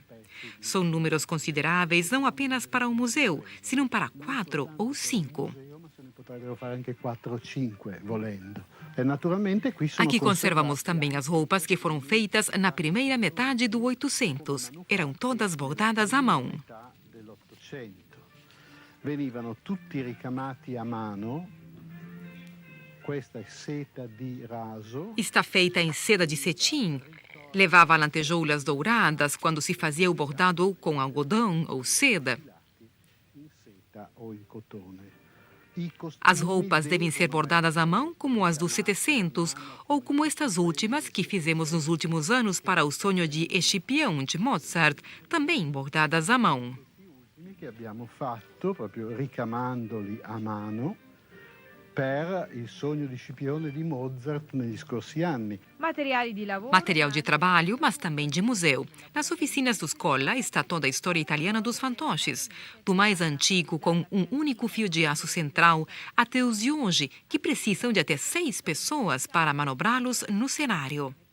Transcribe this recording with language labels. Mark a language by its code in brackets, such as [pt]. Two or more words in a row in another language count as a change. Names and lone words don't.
[pt] São números consideráveis não apenas para o museu, senão para 4 ou 5. Aqui conservamos também as roupas que foram feitas na primeira metade do 800. Eram todas bordadas à mão. [it] Venivano tutti ricamati a mano. Questa è seta di raso. [pt] Está feita em seda de cetim. Levava lantejoulas douradas quando se fazia o bordado ou com algodão ou seda. As roupas devem ser bordadas à mão, como as dos 700, ou como estas últimas que fizemos nos últimos anos para o Sonho de Escipião de Mozart, também bordadas à mão. [it] Que abbiamo fatto proprio ricamandoli a mano per Il sogno di Scipione di Mozart negli scorsi anni. [pt] Material de trabalho, mas também de museu. Nas oficinas do Scola está toda a história italiana dos fantoches, do mais antigo com um único fio de aço central até os de hoje, que precisam de até 6 pessoas para manobrá-los no cenário.